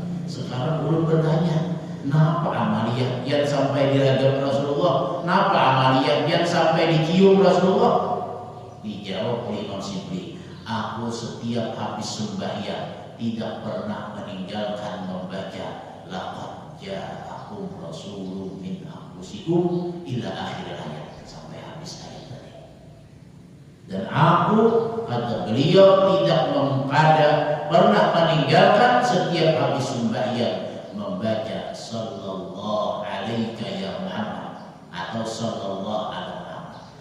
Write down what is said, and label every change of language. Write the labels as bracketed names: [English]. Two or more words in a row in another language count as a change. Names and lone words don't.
[Banjar] Sekarang ulun bertanya, napa amaliyah yang sampai diragap Rasulullah? Napa amaliyah yang sampai dicium Rasulullah? [Indonesian] Dijawab oleh Imam Shibli, aku setiap habis sembahyang tidak pernah meninggalkan membaca [Arabic] لقد جاءكم رسول من أنفسكم إلى آخر آية, [Indonesian] sampai habis ayat tadi. Dan aku, kata beliau, tidak pernah meninggalkan setiap habis sembahyang membaca [Arabic] صلى الله عليك يا محمد [Indonesian] atau [Arabic] صلى الله على محمد.